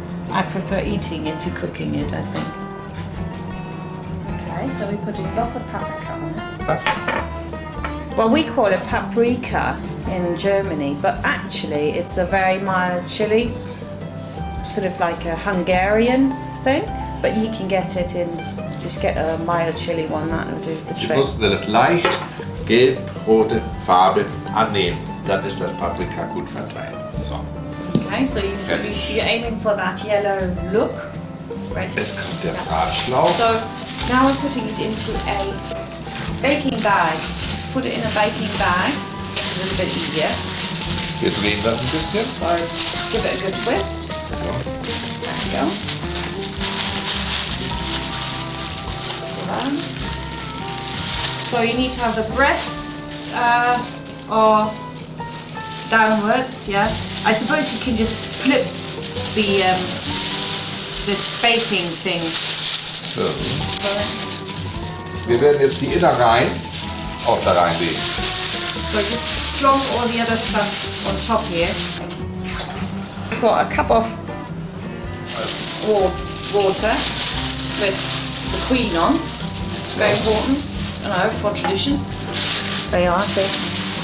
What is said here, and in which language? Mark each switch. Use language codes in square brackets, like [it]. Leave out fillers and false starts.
[en] I prefer eating it to cooking it, I think. Okay, so we're putting lots of paprika on it. Well, we call it paprika in Germany, but actually it's a very mild chili, sort of like a Hungarian thing. But you can get it in, just get a mild chili one, that will do the [de] Sie [en] trick. [de] mussten das leicht gelb-rote Farbe annehmen. Dann ist das Paprika gut verteilt. So. [en] Okay, so you're aiming for that yellow look. Right. [de] Jetzt kommt der Bratschlauch. [en] So now we're putting it into a baking bag. Put it in a baking bag. It's a little bit easier. [de] Wir drehen das ein bisschen. [en] So give it a good twist. So. There we go. So you need to have the breast or downwards, yeah. I suppose you can just flip the this baking thing. So. [de] Wir werden jetzt die Innereien auch da reinlegen. [en] So just plonk all the other stuff on top here. I've got a cup of water with the queen on. It's very important, you know, for tradition. They are, see.